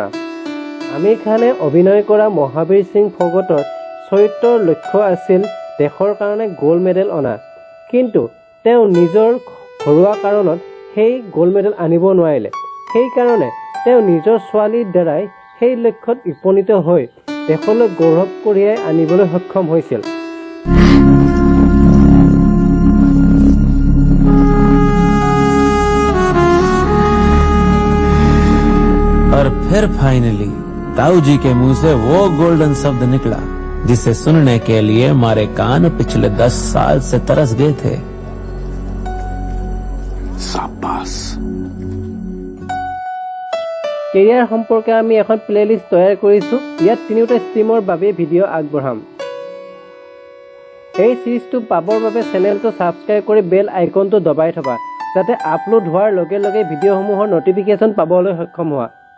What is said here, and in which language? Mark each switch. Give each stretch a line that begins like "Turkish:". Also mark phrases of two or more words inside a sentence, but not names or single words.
Assamese: আমিৰ খানে অভিনয় কৰা মহাবীৰ সিং ফগটৰ চৰিত্ৰৰ লক্ষ্য আছিল দেশৰ কাৰণে
English: gold medal
Assamese: অনা। কিন্তু তেওঁ নিজৰ ঘৰুৱা কাৰণত সেই
English: gold medal
Assamese: আনিব নোৱাৰিলে। সেইকাৰণে তেওঁ নিজৰ ছোৱালীৰ দ্বাৰাই সেই লক্ষ্যত উপনীত হৈ দেশলৈ গৌৰৱ কঢ়িয়াই আনিবলৈ সক্ষম হৈছিল।
Hindi: और फिर फाइनली ताऊ जी के मुंह से वो गोल्डन शब्द निकला जिसे सुनने के लिए हमारे कान पिछले 10 साल से तरस गए थे। शाबाश।
Assamese: কেৰিয়াৰ সম্পৰ্কে আমি এখন প্লেলিষ্ট তৈয়াৰ কৰিছোঁ। ইয়াত তিনিওটা ষ্ট্ৰীমৰ বাবে ভিডিঅ' আগবঢ়াম। এই চিৰিজটো পাবৰ বাবে
English: channel subscribe
Assamese: কৰি
English: bell icon
Assamese: দবাই থবা, যাতে আপলোড হোৱাৰ লগে লগে ভিডিঅ'সমূহৰ নটিফিকেশ্যন পাবলৈ সক্ষম হোৱা।